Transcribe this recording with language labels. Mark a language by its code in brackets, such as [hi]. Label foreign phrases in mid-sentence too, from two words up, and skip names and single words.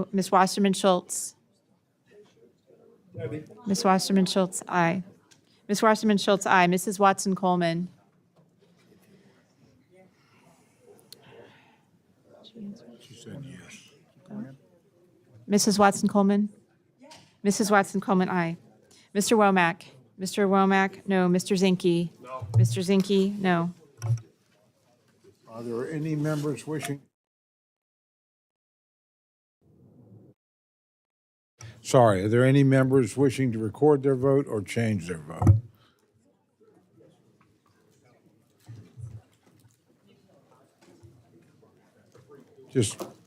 [en] Miss Wasserman Schultz? Miss Wasserman Schultz, aye. Miss Wasserman Schultz, aye. Mrs. Watson Coleman? She said yes. Mrs. Watson Coleman? Mrs. Watson Coleman, aye. Mr. Womack? Mr. Womack, no. Mr. Zinke? No. Mr. Zinke, no. Are there any members wishing? Sorry, are there any members wishing to record their vote or change their vote? Just.